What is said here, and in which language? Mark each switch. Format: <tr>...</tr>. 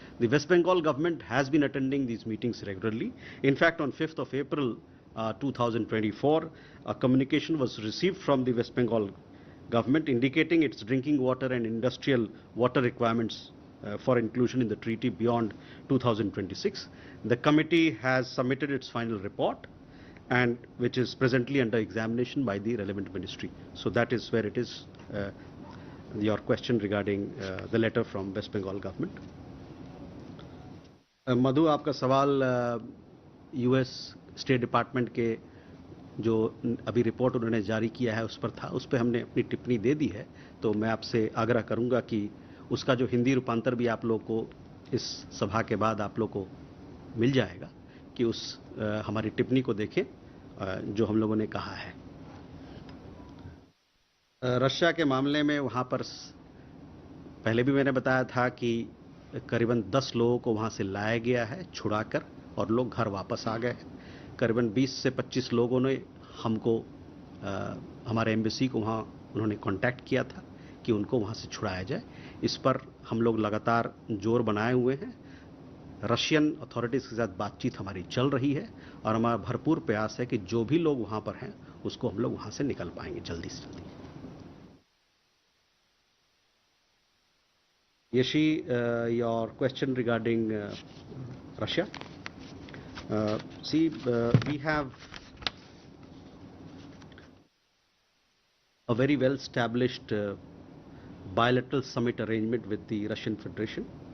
<en>The West Bengal government has been attending these meetings regularly. In fact, on 5th of April 2024, a communication was received from the West Bengal government indicating its drinking water and industrial water requirements for inclusion in the treaty beyond 2026. The committee has submitted its final report, and which is presently under examination by the relevant ministry. So that is where it is, your question regarding the letter from West Bengal government.</en> <hi>मधु, आपका सवाल US state department के जो अभी report उन्होंने जारी किया है उस पर था. उस पर हमने अपनी टिप्पणी दे दी है. तो मैं आपसे आग्रह करूंगा कि उसका जो हिंदी रूपांतर भी आप लोग को इस सभा के बाद आप लोग को मिल जाएगा, कि उस हमारी टिप्पणी को देखें जो हम लोगों ने कहा है. रशिया के मामले में वहाँ पर पहले भी मैंने बताया था कि करीबन 10 लोगों को वहाँ से लाया गया है छुड़ाकर, और लोग घर वापस आ गए हैं. करीबन 20 से 25 लोगों ने हमको हमारे एम्बेसी को वहाँ उन्होंने कांटेक्ट किया था कि उनको वहाँ से छुड़ाया जाए. इस पर हम लोग लगातार जोर बनाए हुए हैं. रशियन अथॉरिटीज़ के साथ बातचीत हमारी चल रही है, और हमारा भरपूर प्रयास है कि जो भी लोग वहाँ पर हैं उसको हम लोग वहाँ से निकल पाएंगे जल्दी से जल्दी.</hi> <en>Yeshi, your question regarding Russia. We have a very well established bilateral summit arrangement with the Russian Federation.</en>